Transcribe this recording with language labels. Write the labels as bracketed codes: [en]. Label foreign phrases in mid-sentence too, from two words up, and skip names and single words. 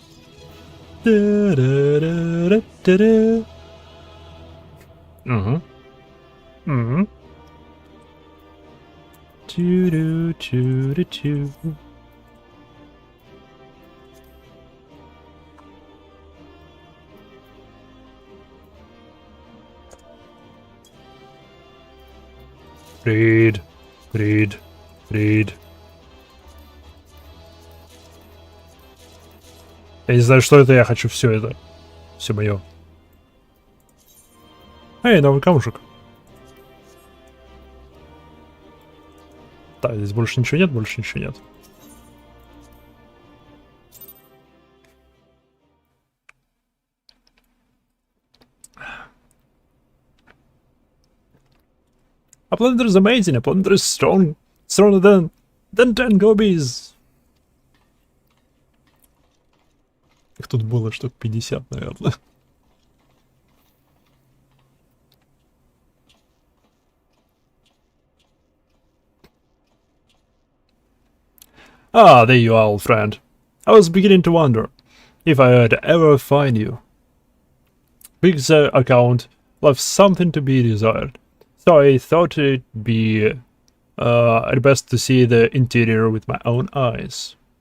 [ru] Угу. Угу. Чу-ру-чу-ру-чу. Фрид. Фрид. Фрид. Я не знаю, что это, я хочу все это. Все мое. Эй, новый камушек. Да, здесь больше ничего нет, больше ничего нет. [en] A blender is amazing, a blender is strong. Stronger than 10 gobies. [ru] Их тут было штук 50, наверное. [en] Ah, there you are, old friend. I was beginning to wonder if I would ever find you. Big's account left something to be desired, so I thought it'd be best to see the interior with my own eyes.